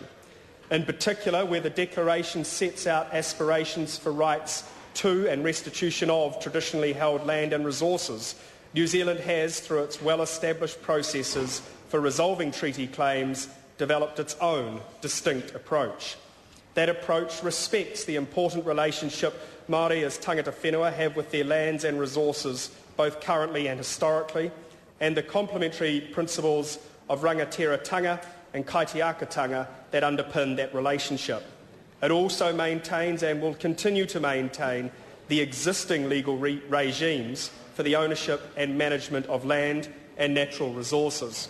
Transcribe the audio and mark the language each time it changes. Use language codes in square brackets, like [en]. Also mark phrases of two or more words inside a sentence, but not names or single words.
[en] In particular, where the Declaration sets out aspirations for rights to and restitution of traditionally held land and resources, New Zealand has, through its well-established processes for resolving treaty claims, developed its own distinct approach. That approach respects the important relationship Māori as [mi] tangata whenua [en] have with their lands and resources, both currently and historically, and the complementary principles of rangatiratanga and kaitiakatanga that underpin that relationship. It also maintains and will continue to maintain the existing legal regimes for the ownership and management of land and natural resources.